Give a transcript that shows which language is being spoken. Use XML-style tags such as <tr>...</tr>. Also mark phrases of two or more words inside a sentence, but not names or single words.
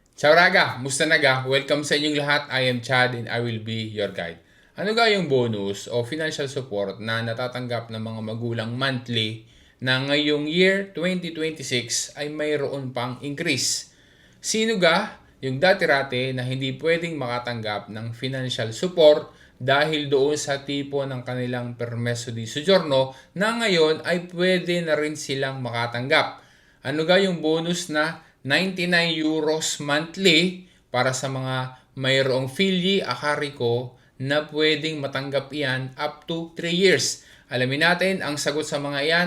<it>Ciao Raga!</it> <tl>Musta na ga? Welcome sa inyong lahat.</tl> <en>I am Chad and I will be your guide.</en> <tl>Ano ga yung bonus o</tl> <en>financial support</en> <tl>na natatanggap ng mga magulang monthly na ngayong year 2026 ay mayroon pang increase? Sino ga yung dati-rate na hindi pwedeng makatanggap ng</tl> <en>financial support</en> <tl>dahil doon sa tipo ng kanilang</tl> <it>permesso di soggiorno</it> <tl>na ngayon ay pwede na rin silang makatanggap? Ano ga yung bonus na 99</tl> <en>euros monthly</en> <tl>para sa mga mayroong</tl> <it>figli akariko</it> <tl>na pwedeng matanggap iyan</tl> <en>up to 3 years.</en> <tl>Alamin natin ang sagot sa mga iyan.</tl>